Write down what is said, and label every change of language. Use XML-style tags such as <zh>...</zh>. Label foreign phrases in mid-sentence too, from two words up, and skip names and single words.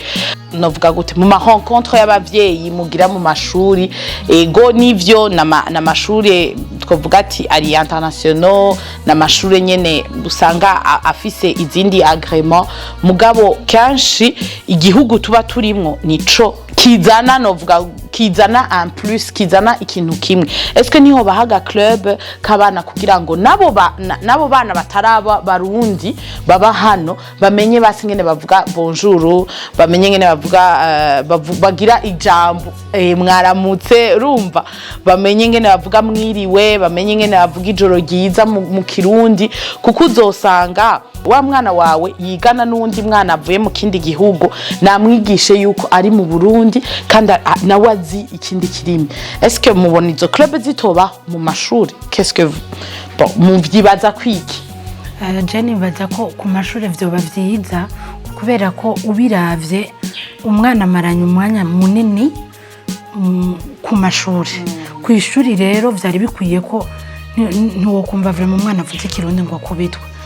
<rn>Novuga gute mu ma rencontre y'abavyeyi mugira mu mashuri ego nivyo na mashuri twovuga ati ari international na mashuri nyene usanga afise izindi agrément, mugabo kanshi igihugu tuba turimwo nico kizana, novuga kizana</rn> <fr>en plus,</fr> <rn>kizana ikintu kimwe. Eske niho bahaga club kabana kugira ngo nabo bana bataraba barundi baba hano bamenye basi ngene bavuga bonjour, bamenye ngene bavuga bagira ijambo mwaramutse, urumva bamenye ngene bavuga mwiriwe, bamenye ngene bavuga ijoro ryiza mu kirundi, kuko uzosanga wa mwana wawe yigana n'undi mwana avuye mu kindi gihugu namwigishe yuko ari mu Burundi kandi nawe azi ikindi kirimi. Eske mubona izo club zitoba mu mashuri?</rn> <fr>Qu'est-ce que bon</fr> <rn>muvyibaza kwiki? Jenny baza ko ku mashuri vyoba vyiza kubera ko ubiravye umwana amaranye umwanya munini ku mashuri. Ku ishuri rero vyari bikwiye ko ntiwo kumva vraiment umwana avuze ikirundi ngo akubitwe.</rn>